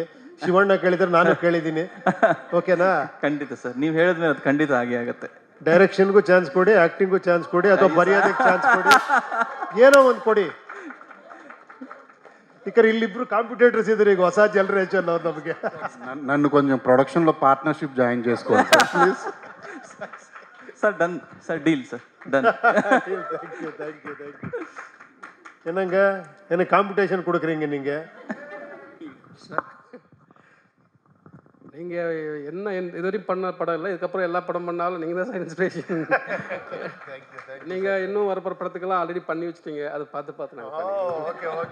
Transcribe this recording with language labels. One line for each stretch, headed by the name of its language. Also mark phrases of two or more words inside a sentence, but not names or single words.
Kannada: ಶಿವಣ್ಣ ಕೇಳಿದ್ರೆ ನಾನು ಕೇಳಿದ್ದೀನಿ, ಓಕೆನಾ? ಖಂಡಿತ ಸರ್, ನೀವು ಹೇಳಿದ್ಮೇಲೆ ಅದು ಖಂಡಿತ ಹಾಗೆ ಆಗುತ್ತೆ. ಡೈರೆಕ್ಷನ್ಗೂ ಚಾನ್ಸ್ ಕೊಡಿ, ಆ್ಯಕ್ಟಿಂಗೂ ಚಾನ್ಸ್ ಕೊಡಿ, ಅಥವಾ ಬರೆಯೋದಕ್ಕೆ ಚಾನ್ಸ್ ಕೊಡಿ, ಏನೋ ಒಂದು ಕೊಡಿ. ಯಾಕಂದ್ರೆ ಇಲ್ಲಿಬ್ರು ಕಾಂಪಿಟೇಟರ್ಸ್ ಇದ್ದಾರೆ ಈಗ, ಹೊಸ ಜನರೇಷನ್ ಅವ್ರು. ನಮಗೆ
Telugu: నన్ను కొంచెం ప్రొడక్షన్లో
English: partnership join
Telugu: చేసుకోవాలి
English: sir please. Sir done sir, deal sir, done. thank you.
Tamil: என்னங்க எனக்கு காம்படிஷன் கொடுக்குறீங்க நீங்கள்? நீங்கள் என்ன இதுவரையும் பண்ண படம் இல்லை, இதுக்கப்புறம் எல்லா படம் பண்ணாலும் நீங்கள் தான் சார் இன்ஸ்பிரேஷன். நீங்கள் இன்னும் வரப்போகிற படத்துக்கெல்லாம் ஆல்ரெடி பண்ணி வச்சுட்டீங்க, அதை பார்த்து நான்